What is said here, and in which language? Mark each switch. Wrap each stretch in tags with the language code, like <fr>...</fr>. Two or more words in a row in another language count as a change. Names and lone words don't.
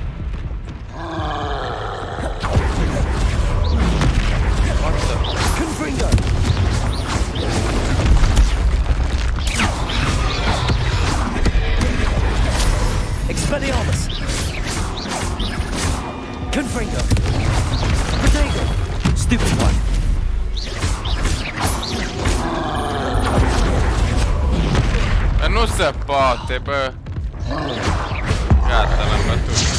<ro>Confringo! Expelliarmus! Confringo! Protego! Stupefy! Nu se poate, bă! Gata, l-am bătut.</ro>